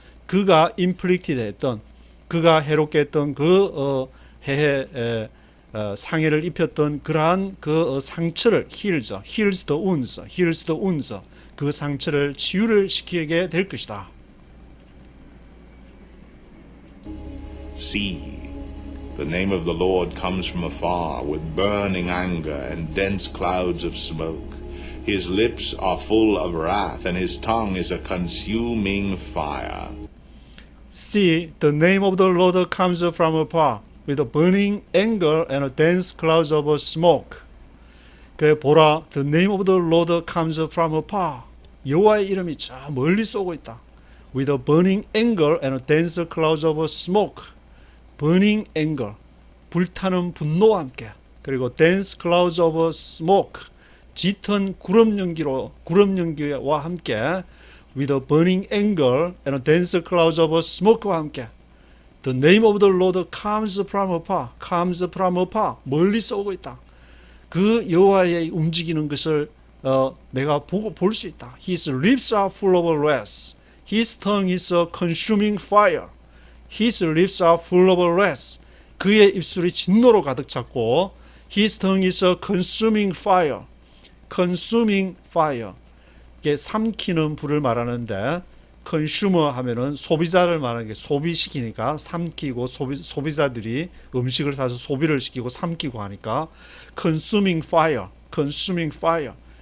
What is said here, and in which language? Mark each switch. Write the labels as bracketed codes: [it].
[ko] 그가 inflicted 했던 그가 해롭게 했던 그 해에 상해를 입혔던 그러한 그 상처를 [en] heals the wounds. [ko] 그 상처를 치유를 시키게 될 것이다. [en] See, the name of the Lord comes from afar with burning anger and dense clouds of smoke. His lips are full of wrath, and his tongue is a consuming fire. See, the name of the Lord comes from afar with a burning anger and a dense clouds of smoke. [ko] 그 보라, [en] the name of the Lord comes from afar. [ko] 여호와의 이름이 저 멀리 쏘고 있다. [en] With a burning anger and a dense clouds of smoke. burning anger, [ko] 불타는 분노와 함께, 그리고 [en] dense clouds of smoke, [ko] 짙은 구름 연기와 함께, [en] with a burning anger and a dense clouds of smoke와 함께, the name of the Lord comes from afar, [ko] 멀리서 오고 있다. 그 여호와의 움직이는 것을 내가 볼 수 있다. [en] His lips are full of wrath. His tongue is a consuming fire. His lips are full of wrath. [ko] 그의 입술이 진노로 가득 찼고 [en] His tongue is a consuming fire. consuming fire. [ko] 이게 삼키는 불을 말하는데 consumer 하면은 소비자를 말하는 게 소비시키니까 삼키고 소비자들이 음식을 사서 소비를 시키고 삼키고 하니까 [en] consuming fire.